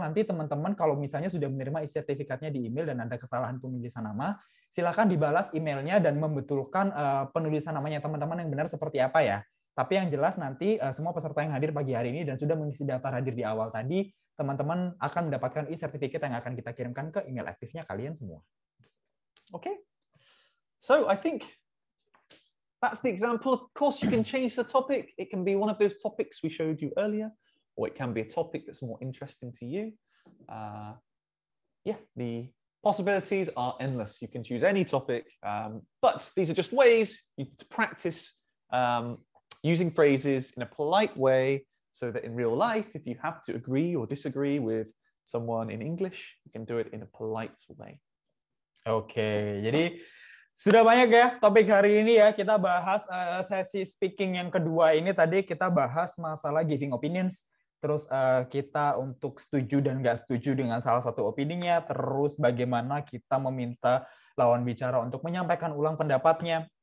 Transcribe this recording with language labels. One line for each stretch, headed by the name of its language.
Indonesian: Nanti teman-teman kalau misalnya sudah menerima e-sertifikatnya di email dan ada kesalahan penulisan nama, silakan dibalas emailnya dan membetulkan penulisan namanya teman-teman yang benar seperti apa ya. Tapi yang jelas nanti semua peserta yang hadir pagi hari ini dan sudah mengisi daftar hadir di awal tadi, teman-teman akan mendapatkan e-sertifikat yang akan kita kirimkan ke email aktifnya kalian semua.
English: Okay. So I think that's the example. Of course, you can change the topic. It can be one of those topics we showed you earlier, or it can be a topic that's more interesting to you. Yeah, the possibilities are endless. You can choose any topic, but these are just ways to practice using phrases in a polite way so that in real life, if you have to agree or disagree with someone in English, you can do it in a polite way.
Indonesian: Oke, jadi Sudah banyak ya topik hari ini ya. Kita bahas sesi speaking yang kedua ini tadi kita bahas masalah giving opinions. Terus kita untuk setuju dan nggak setuju dengan salah satu opininya. Terus bagaimana kita meminta lawan bicara untuk menyampaikan ulang pendapatnya.